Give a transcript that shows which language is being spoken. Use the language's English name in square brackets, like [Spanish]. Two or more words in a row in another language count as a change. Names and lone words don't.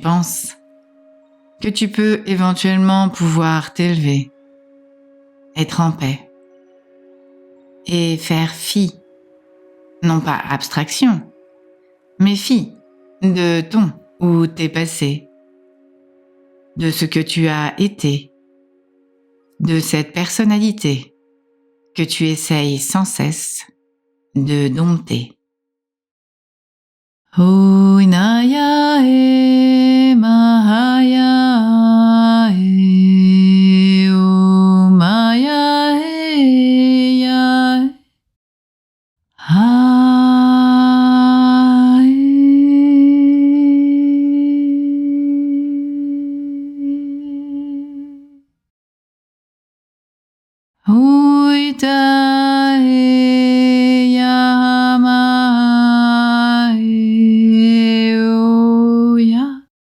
[French] penses que tu peux éventuellement pouvoir t'élever, être en paix et faire fi, non pas abstraction, mais fi de ton ou tes passés, de ce que tu as été, de cette personnalité que tu essayes sans cesse de dompter. Oinaya e mahaya e o maya e ya ha Uita e ya ma e o ya